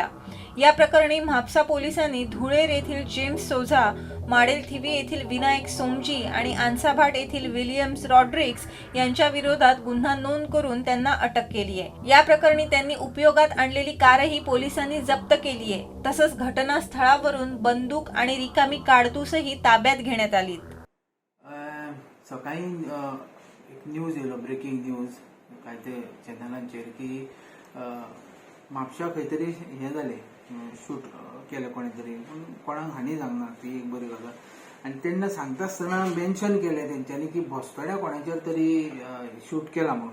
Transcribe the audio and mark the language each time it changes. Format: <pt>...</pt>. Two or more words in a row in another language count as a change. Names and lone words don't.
<mr>या प्रकरणी म्हापसा पोलिसांनी धुळेर येथील जेम्स सोझा, माडेलथिवी येथील विनायक सोमजी आणि आन्साभाट येथील विलियम्स रॉड्रिक्स यांच्या विरोधात गुन्हा नोंद करून त्यांना अटक केली आहे. या प्रकरणी त्यांनी उपयोगात आणलेली कारही पोलिसांनी जप्त केली आहे. तसंच घटनास्थळावरून बंदूक आणि रिकामी काडतूसही ताब्यात घेण्यात आली.</mr> <kok>सकाळी एक न्यूज येयलो,</kok> <en>breaking news</en> <kok>काय ते चॅनलांचेर की म्हापशा खंय तरी हें जालें, शूट केलें कोणे तरी, पूण कोणाक हानी जावंक ना, ती एक बरी गजाल. आनी तेन्ना सांगता आसतना मेन्शन केलें तेंच्यांनी की भोसतड्या कोणाचेर तरी शूट केला म्हणून.</kok>